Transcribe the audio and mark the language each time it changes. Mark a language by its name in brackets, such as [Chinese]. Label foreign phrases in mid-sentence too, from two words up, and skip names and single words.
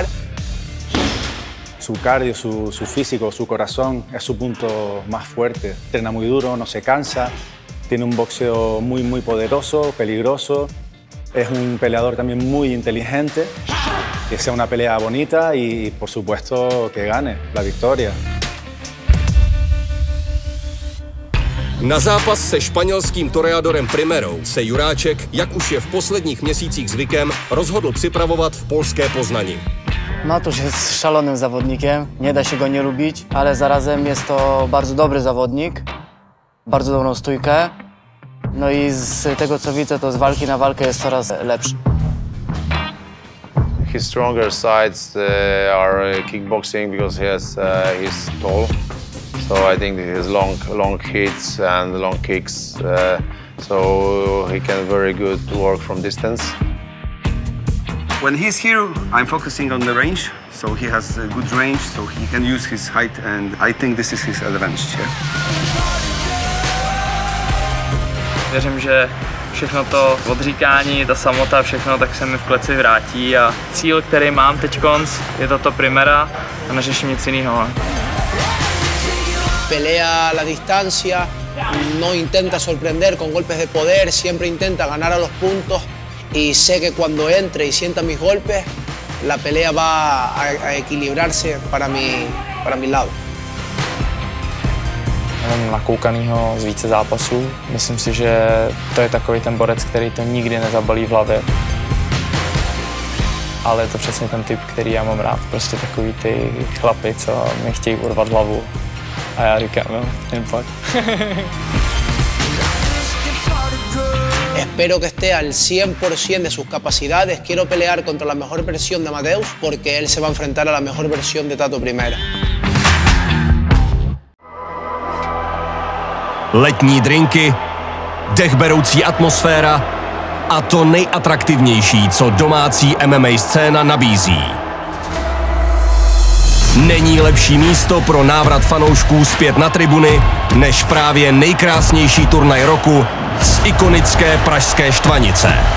[Spanish] Su cardio, su físico, su corazón es su punto más fuerte. Entrena muy duro, no se cansa, tiene un boxeo muy poderoso, peligroso. Es un peleador también muy inteligente, que sea una pelea bonita y, por supuesto, que gane la victoria. [Czech] Na zápas se španělským toreadorem Primerou se Juráček, jak už je v posledních měsících zvykem, rozhodl připravovat v polské Poznani. [Polish] Matusz jest szalonym zawodnikiem, nie da się go nie lubić, ale zarazem jest to bardzo dobry zawodnik, bardzo dobrą stójkę. No i z tego co widzę, to z walki na walkę jest coraz lepszy. [English] His stronger sides are kickboxing because he's tall. So I think he has long hits and long kicks. So he can very good work from distance. When he's here, I'm focusing on the range. So he has a good range, so he can use his height, and I think this is his advantage here. [Czech] Věřím, že všechno to odříkání, ta samota, všechno tak se mi v kleci vrátí a cíl, který mám teďkonc, je toto Primera a neřeším nic jiného. [Spanish] Pelea a la distancia, no intenta sorprender con golpes de poder, siempre intenta ganar a los puntos y sé que cuando entre y sienta mis golpes, la pelea va a equilibrarse para mi lado. [Czech] Mám nakoukanýho z více zápasů. Myslím si, že to je takový ten borec, který to nikdy nezabalí v hlavě. Ale je to přesně ten typ, který já mám rád. Prostě takový ty chlapy, co mi chtějí urvat hlavu. A já říkám, no, jen pak. [Spanish] Espero que esté al 100% de sus capacidades. Quiero pelear contra la mejor versión de Amadeus porque él se va a enfrentar a la mejor versión de Tato Primera. [Czech] Letní drinky, dechberoucí atmosféra a to nejatraktivnější, co domácí MMA scéna nabízí. Není lepší místo pro návrat fanoušků zpět na tribuny, než právě nejkrásnější turnaj roku z ikonické pražské Štvanice.